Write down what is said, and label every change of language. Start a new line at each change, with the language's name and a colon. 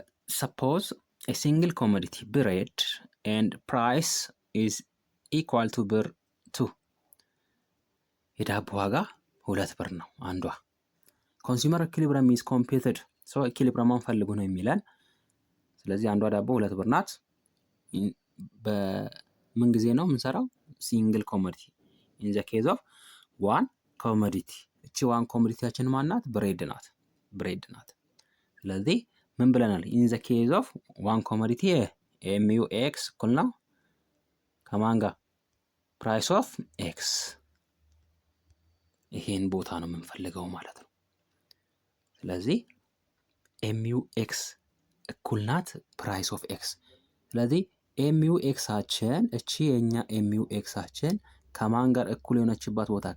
English: ሰፖዝ a single commodity bread and price is equal to
Amharic: ብር 2። የዳቦ ዋጋ 2 ብር ነው አንዷ።
English: ኮንሱመር ኢኩሊብረም is computed
Amharic: ኢኩሊብረማን ፈልጉ ነው የሚለን። ስለዚህ አንዷ ዳቦ 2 ብር ናት። በምን ጊዜ ነው የምንሰራው?
English: ሲንግል ኮሞዲቲ in the case of one commodity።
Amharic: እቺ ዋን ኮሞዲቲያችን ማናት? ብሬድ ናት። ስለዚህ ምን ብለናል?
English: in the case of one commodity mu x
Amharic: እኩል ነው ከማን ጋር?
English: price of x።
Amharic: ይሄን ቦታ ነው የምንፈልገው ማለት ነው። ስለዚህ mu x እኩል ናት price of x። ስለዚህ mu x አችን እቺ የኛ mu x አችን ከማን ጋር እኩል የሆነችበት ቦታ?